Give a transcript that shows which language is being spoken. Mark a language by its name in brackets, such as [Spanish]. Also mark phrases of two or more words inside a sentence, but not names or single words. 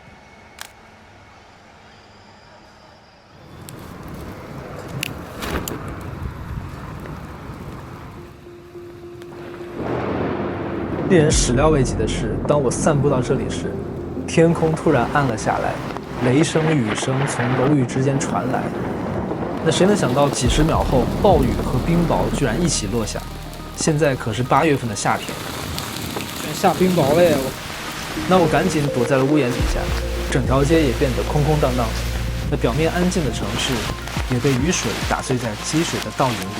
[Chinese] 令人始料未及的是，当我散步到這裡時，天空突然暗了下來，雷聲、雨聲從樓宇之間傳來。那誰能想到幾十秒後，暴雨和冰雹居然一起落下？現在可是8月份的夏天，下冰雹了呀！那我趕緊躲在了屋檐底下，整條街也變得空空蕩蕩。那表面安靜的城市，也被雨水打碎在積水的倒影裡。